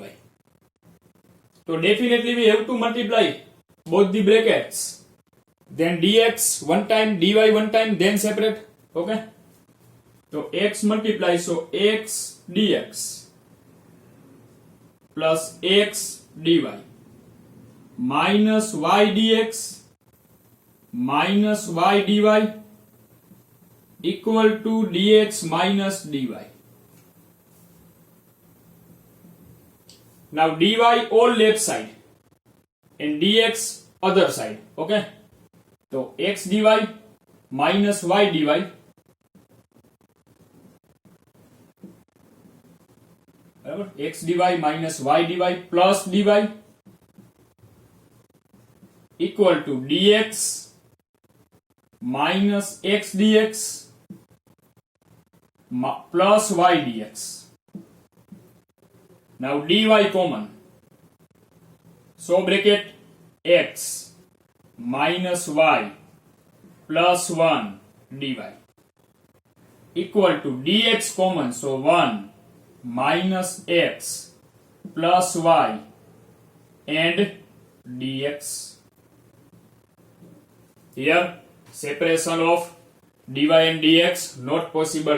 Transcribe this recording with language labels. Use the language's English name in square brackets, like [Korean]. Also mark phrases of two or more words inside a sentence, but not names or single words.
[English] So definitely we have to multiply both the brackets, then dx one time, dy one time, then separate, okay. So x multiplies, so x dx plus x dy minus y dx minus y dy equal to dx minus dy. Now dy all left side and dx other side, okay. So x dy minus y dy x dy minus y dy plus dy equal to dx minus x dx plus y dx. Now dy common, so bracket x minus y plus 1 dy equal to dx common, so 1 minus x plus y and dx. Here separation of dy and dx not possible.